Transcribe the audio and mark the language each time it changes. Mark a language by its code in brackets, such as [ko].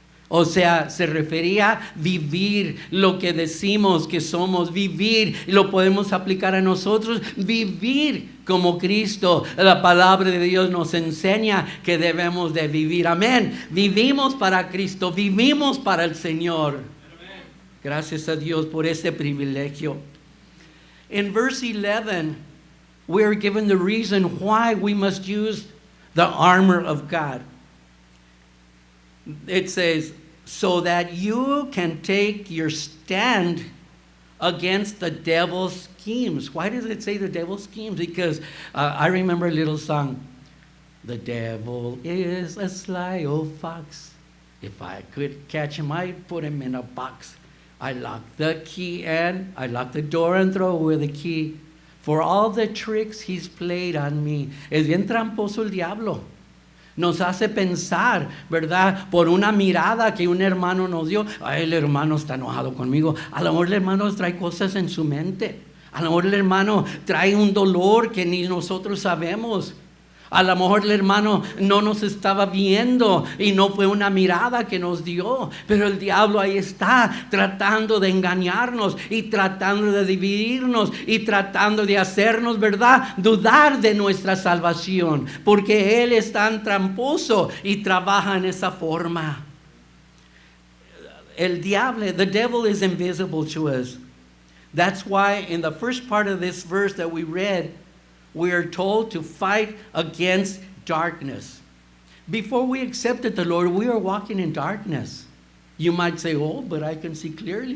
[es] O sea, se refería a vivir lo que decimos que somos, vivir, y lo podemos aplicar a nosotros, vivir como Cristo. La palabra de Dios nos enseña que debemos de vivir. Amén. Vivimos para Cristo, vivimos para el Señor. Gracias a Dios por ese privilegio. [en] In verse 11, we are given the reason why we must use the armor of God. It says, so that you can take your stand against the devil's schemes. Why does it say the devil's schemes? Because I remember a little song. The devil is a sly old fox. If I could catch him, I'd put him in a box. I lock the key and I lock the door and throw away the key. For all the tricks he's played on me. [es] Es bien tramposo el diablo. Nos hace pensar, ¿verdad? Por una mirada que un hermano nos dio. Ay, el hermano está enojado conmigo. A lo mejor el hermano trae cosas en su mente. A lo mejor el hermano trae un dolor que ni nosotros sabemos. A lo mejor el hermano no nos estaba viendo y no fue una mirada que nos dio, pero el diablo ahí está tratando de engañarnos y tratando de dividirnos y tratando de hacernos, ¿verdad?, dudar de nuestra salvación, porque él es tan tramposo y trabaja en esa forma. El diablo, [en] the devil is invisible to us. That's why in the first part of this verse that we read, we are told to fight against darkness. Before we accepted the Lord, we were walking in darkness. You might say, oh, but I can see clearly.